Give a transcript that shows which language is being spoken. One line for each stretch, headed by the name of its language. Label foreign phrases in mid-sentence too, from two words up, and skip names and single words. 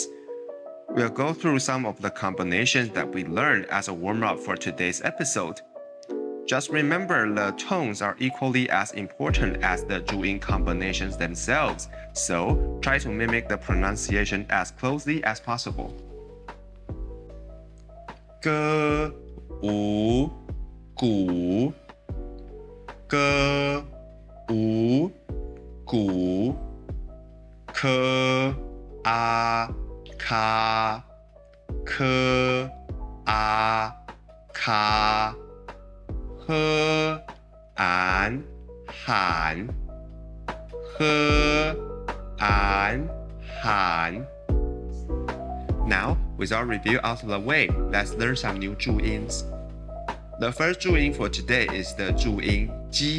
English: We'll go through some of the combinations that we learned as a warm-up for today's episode. Just remember the tones are equally as important as the Zhu-yin combinations themselves, so try to mimic the pronunciation as closely as possible.
Chinese: Ge, u, gu, ge, u, gu, ke, a, ka, ke, a, ka, he, an, han, he, an, han.
English: Now, with our review out of the way, let's learn some new Zhu-yins. The first Zhu-yin for today is the Zhu-yin ji.